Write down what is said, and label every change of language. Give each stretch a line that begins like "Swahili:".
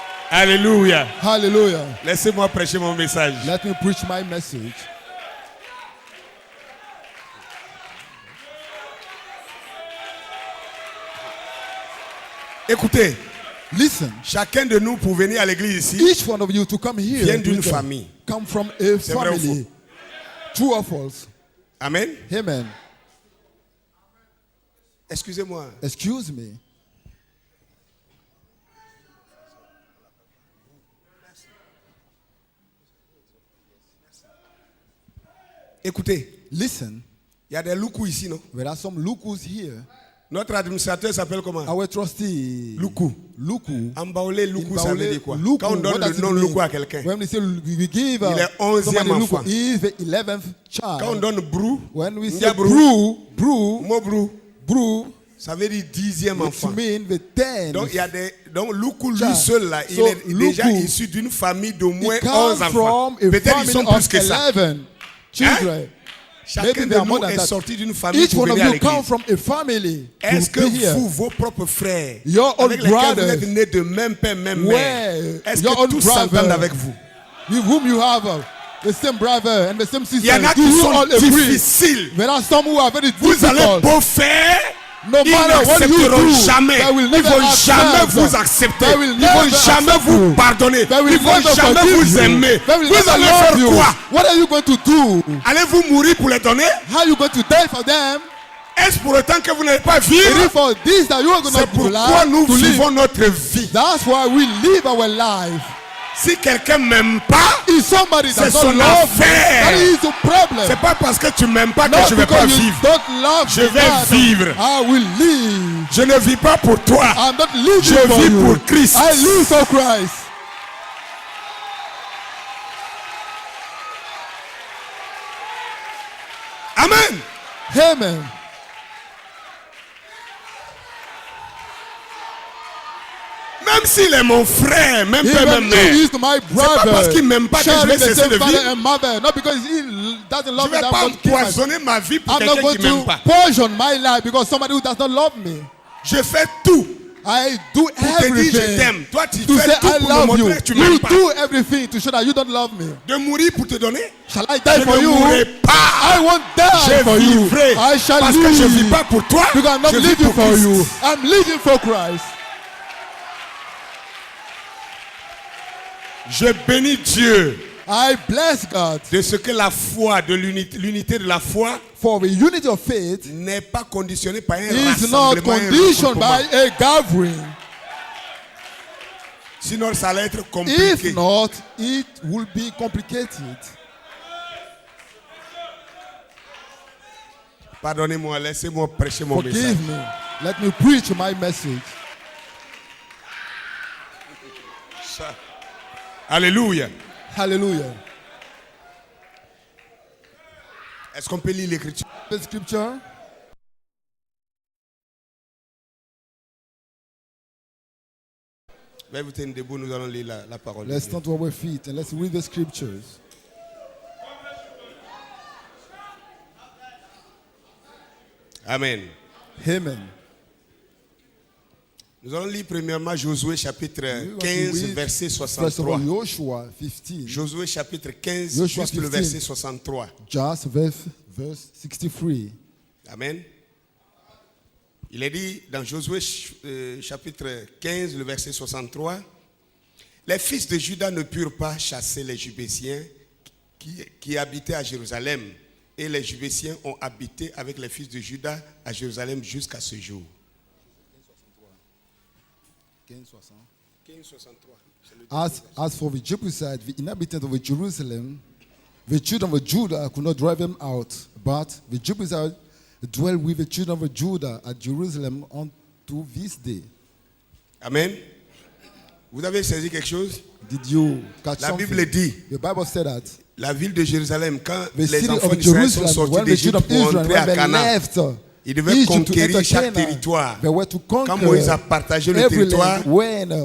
French: Alléluia.
English: Hallelujah.
French: Laissez-moi prêcher mon message.
English: Let me preach my message.
French: Écoutez,
English: Listen.
French: chacun de nous pour venir à l'église ici
English: Each one of you to come here
French: vient d'une
English: with them,
French: famille.
English: come from a
French: C'est vrai ou
English: family. True or false?
French: Amen.
English: Amen.
French: Excusez-moi.
English: Excuse me.
French: Écoutez,
English: Listen.
French: Il y a des loukou ici, non?
English: There are some lukus here.
French: Notre administrateur s'appelle comment?
English: Our trustee.
French: Loukou.
English: Luku.
French: Ambaolé, loukou, ça veut dire quoi?
English: Luku,
French: Quand on donne
English: what does
French: le
English: it
French: nom
English: mean?
French: loukou à quelqu'un.
English: When we say we give
French: Il est 11e
English: somebody
French: enfant.
English: luku, he is the 11th child.
French: Quand on donne brou,
English: When we
French: Ndia
English: say
French: brou.
English: brew,
French: mot brou,
English: brew,
French: ça veut dire 10e
English: which
French: enfant.
English: mean the 10th.
French: Donc, il y a des. Donc, Loukou, lui
English: Child.
French: seul, là, il
English: So,
French: est déjà
English: Loukou,
French: issu d'une famille d'au moins
English: He
French: 11
English: comes
French: enfants.
English: from a
French: Peut-être ils
English: family
French: sont plus
English: of
French: que ça.
English: 11 children.
French: Chacun
English: Maybe
French: de
English: they are
French: nous
English: more than
French: est
English: that.
French: sorti d'une famille
English: Each
French: pour
English: one of
French: venir à
English: you come
French: l'église.
English: from a family.
French: Est-ce
English: to
French: que
English: be here.
French: vous, vos propres frères,
English: Your own
French: avec lesquels vous
English: brothers,
French: êtes nés de même père, même mère,
English: where
French: est-ce
English: your
French: que
English: own
French: tous
English: brother,
French: s'entendent avec vous?
English: with whom you have the same brother and the same
French: Il y en
English: sister,
French: a
English: do
French: qui
English: you
French: sont
English: all agree?
French: difficiles.
English: There are some who are very
French: Vous allez
English: difficult.
French: beau faire,
English: No
French: ils
English: matter what you
French: n'accepteront
English: do,
French: jamais.
English: they will
French: Ils
English: never
French: vont jamais
English: accept.
French: vous accepter.
English: They will
French: Ils vont
English: never
French: jamais
English: accept
French: vous
English: you.
French: pardonner.
English: They will
French: Ils vont
English: never
French: jamais
English: forgive
French: vous
English: you.
French: aimer.
English: They will
French: Vous
English: never
French: allez
English: love
French: faire
English: you.
French: quoi?
English: What are you going to do?
French: Allez-vous mourir pour les donner?
English: How are you going to die for them?
French: Est-ce pour autant que vous n'allez pas
English: It is
French: vivre?
English: for this that you are going
French: C'est
English: to
French: pourquoi nous
English: to live.
French: vivons notre vie.
English: That's why we live our life.
French: Si quelqu'un m'aime pas,
English: If somebody
French: c'est
English: does not
French: son
English: love you,
French: affaire.
English: that is the problem.
French: C'est pas parce que tu m'aimes pas que
English: Not
French: je vais pas
English: because you
French: vivre.
English: don't love
French: Je
English: me,
French: vais
English: God,
French: vivre.
English: I will live.
French: Je ne vis pas pour toi.
English: I'm not living
French: Je
English: for
French: vis
English: you.
French: pour Christ.
English: I live for Christ.
French: Amen.
English: Amen.
French: Même s'il est mon frère, même père,
English: Even
French: même
English: though
French: mère.
English: he is my
French: pas
English: brother,
French: parce qu'il m'aime pas que je
English: sharing
French: vais
English: the
French: cesser
English: same
French: de
English: father
French: vivre.
English: and mother, not because he doesn't
French: Je
English: love me,
French: ne vais
English: that
French: pas
English: I'm going to kill myself.
French: empoisonner ma vie pour
English: I'm not
French: quelqu'un
English: going
French: qui ne m'aime
English: to
French: pas.
English: poison my life because somebody who does not love me.
French: Je fais tout
English: I do
French: pour te dire je
English: everything
French: t'aime. Toi, tu
English: to
French: fais
English: say
French: tout
English: I
French: pour me
English: love you.
French: montrer que tu m'aimes
English: You
French: pas.
English: do everything to show that you don't love me.
French: De mourir pour te donner?
English: Shall I die
French: Je
English: for
French: ne
English: you?
French: mourrai
English: I
French: pas.
English: won't die
French: Je
English: for you.
French: vivrai.
English: I shall
French: Parce
English: live.
French: que je ne vis pas pour toi.
English: Because I'm not
French: Je vis
English: living
French: pour
English: for
French: Christ.
English: you. I'm living for Christ.
French: Je bénis Dieu
English: I bless God
French: de ce que la foi, de l'unité de la foi
English: for the unity of faith
French: n'est pas conditionnée par un
English: is not
French: rassemblement, un
English: conditioned by
French: regroupement.
English: a gathering.
French: Sinon, ça allait être compliqué.
English: If not, it will be complicated.
French: Pardonnez-moi, laissez-moi prêcher mon message.
English: Forgive me. Let me preach my message.
French: Alléluia.
English: Hallelujah.
French: Est-ce qu'on peut lire l'écriture?
English: The scripture.
French: Veuillez vous tenir debout, nous allons lire la parole. de
English: Let's
French: Dieu.
English: stand to our feet and let's read the scriptures.
French: Amen.
English: Amen.
French: Nous allons lire premièrement Josué chapitre
English: We want to
French: 15,
English: read,
French: verset
English: First of all,
French: 63.
English: Joshua 15.
French: Josué chapitre 15,
English: Joshua
French: juste le
English: 15.
French: verset 63.
English: Just verse 63.
French: Amen. Il est dit dans Josué chapitre 15, le verset 63, les fils de Juda ne purent pas chasser les Jubésiens qui habitaient à Jérusalem. Et les Jubésiens ont habité avec les fils de Juda à Jérusalem jusqu'à ce jour.
English: 1563. As for the Jebusites, the inhabitants of Jerusalem, the children of Judah could not drive them out, but the Jebusites dwell with the children of Judah at Jerusalem unto this day. Amen.
French: Vous avez saisi quelque chose?
English: Did you catch
French: La
English: something?
French: Bible dit,
English: The Bible said that
French: la ville de Jérusalem, quand
English: the
French: les
English: city
French: enfants
English: of
French: d'Israël sont
English: Jerusalem,
French: sortis
English: when the children
French: d'Égypte
English: of
French: pour
English: Israel,
French: entrer
English: when
French: à
English: they
French: Canaan,
English: left
French: ils devaient
English: Egypt to
French: conquérir
English: enter
French: chaque
English: Canaan,
French: territoire.
English: they were to
French: Quand Moïse a
English: conquer
French: partagé le
English: every
French: territoire,
English: land. When